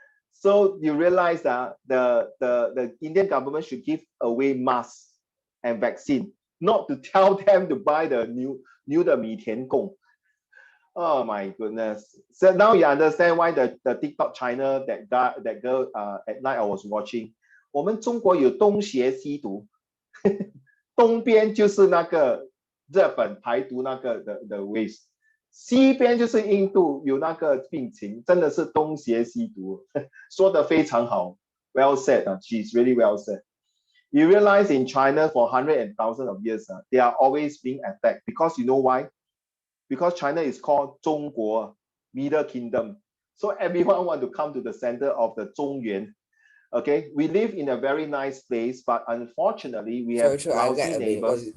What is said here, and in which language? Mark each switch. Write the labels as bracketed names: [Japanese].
[English] So you realize that the Indian government should give away masks and vaccine, not to tell them to buy the new [Chinese] 的米田共. [English] Oh my goodness. So now you understand why the TikTok China that girl at night I was watching. [Chinese] 我们中国有东邪西毒，东边就是那个日本排毒那个的 waste， 西边就是印度有那个病情，真的是东邪西毒，说得非常好。 [English] Well said, she's really well said. You realize in China for hundreds and thousands of years, they are always being attacked because you know why? Because China is called 中国 Middle Kingdom. So everyone want to come to the center of the 中原. Okay, we live in a very nice place, but unfortunately we have lousy neighbors.